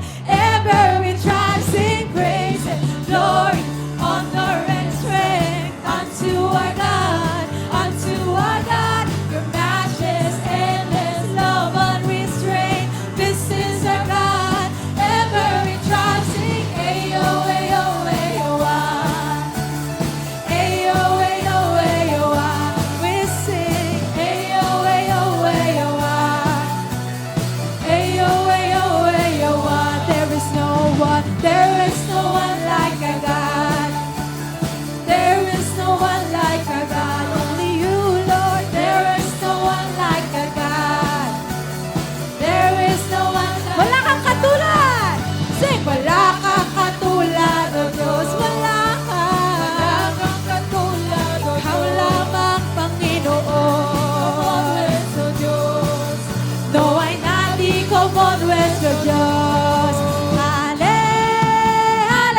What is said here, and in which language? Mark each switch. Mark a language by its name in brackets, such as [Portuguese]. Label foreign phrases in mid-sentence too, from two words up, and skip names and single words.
[English] Ever we try, sing praise and glory, honor and strength unto our God. Unto our God, your matchless, endless love unrestrained. This is our God. Ever we try, sing ayo, ayo, ayo, ah. Ayo, ayo, ayo, ah. We sing ayo, ayo, ayo, ah. Ayo, ayo, ayo, ah. There is no one like our God. There is no one like our God. Only you, Lord. There is no one like our God. There is no one like [Filipino] wala kang katulad. Sing, wala kang katulad, O Diyos. Wala kang katulad, O Diyos. Ikaw lamang, Panginoon. [Spanish] Nuestro Diyos. No hay nadie como nuestro Diyos. Ale,